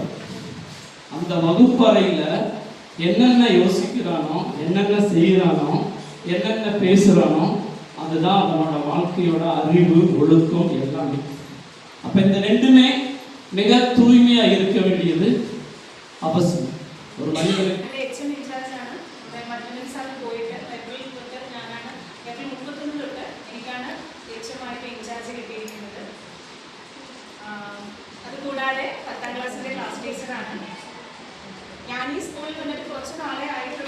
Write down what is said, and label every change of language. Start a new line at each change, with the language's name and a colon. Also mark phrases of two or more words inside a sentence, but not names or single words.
Tamil: அந்த வகுப்பறையில் என்னென்ன யோசிக்கிறானோ, என்னென்ன செய்கிறானோ, என்னென்ன பேசுகிறானோ அதுதான் அவனோட வாழ்க்கையோட அறிவு ஒழுக்கம் எல்லாமே. அப்போ இந்த 2மே மிக தூய்மையாக இருக்க வேண்டியது அவசியம். ஒரு மனிதனுக்கு
Malayalam: അതുകൂടാതെ 10ാം ക്ലാസ്സിലെ ക്ലാസ് ടീച്ചറാണ് ഞാൻ. ഈ സ്കൂളിൽ വന്നിട്ട് കുറച്ച് നാളെ ആയിട്ടുള്ളൂ.